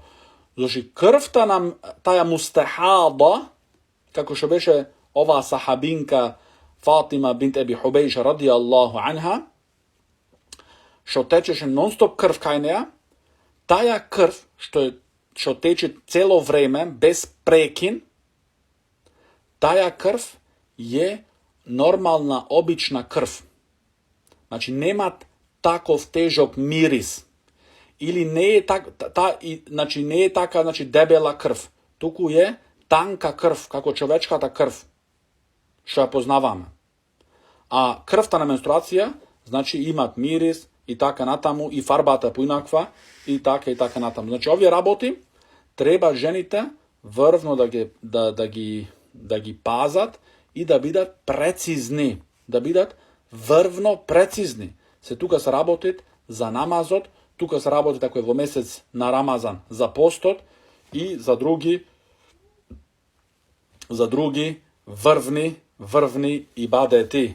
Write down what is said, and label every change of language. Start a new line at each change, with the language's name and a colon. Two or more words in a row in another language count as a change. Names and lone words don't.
Macedonian: Значи, крвта на таја мустахада, како што беше оваа сахабинка Фатима бинт Еби Хубейша
Arabic: رضي الله عنها,
Macedonian: што течеше нон-стоп крв кај неа, таја крв што тече цело време без прекин, таја крв е нормална, обична крв. Значи, нема таков тежок мирис. Или не е така дебела крв. Туку е танка крв, како човечката крв, што ја познавам. А крвта на менструација, значи имат мирис и така натаму, и фарбата поинаква, и така натаму. Значи, овдје работи treba ženите vrvno da ги пазат и да бидат прецизни. Да бидат врвно прецизни. Тука се работит за намазот, тука се работи ако е во месец на Рамазан за постот и за други врвни ибадети.